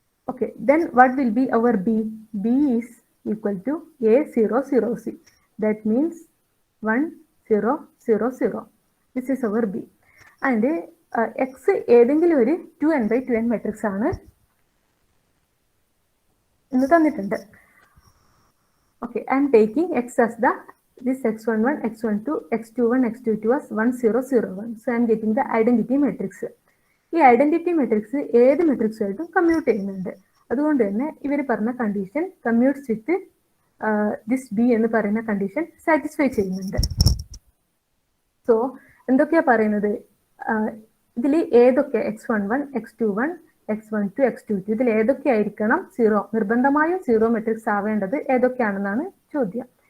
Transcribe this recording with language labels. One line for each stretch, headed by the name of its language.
English: Okay, then what will be our B? B is equal to A 0 0 C. That means 1 0 0 0. This is our B.
Malayalam: And X ഏതെങ്കിലും ഒരു 2n/2n matrix ആണ് എന്ന് തന്നിട്ടുണ്ട്.
English: Okay, I am taking x as this x11, x12, x21, x22 as 1, 0, 0, 1. So I am getting the identity matrix.
Malayalam: ഈ identity matrix ഏത് മെട്രിക്സുമായിട്ടും commute ചെയ്യുന്നുണ്ട്. അതുകൊണ്ട് തന്നെ ഇവർ പറഞ്ഞ കണ്ടീഷൻ
English: commutes with this B
Malayalam: എന്ന് പറയുന്ന കണ്ടീഷൻ സാറ്റിസ്ഫൈ ചെയ്യുന്നുണ്ട്. സോ എന്തൊക്കെയാ പറയുന്നത്, ഇതിൽ ഏതൊക്കെ x11, x21, x12, x22 ഇതിൽ ഏതൊക്കെ ആയിരിക്കണം സീറോ, നിർബന്ധമായും സീറോ മെട്രിക്സ് ആവേണ്ടത് ഏതൊക്കെയാണെന്നാണ് ചോദ്യം.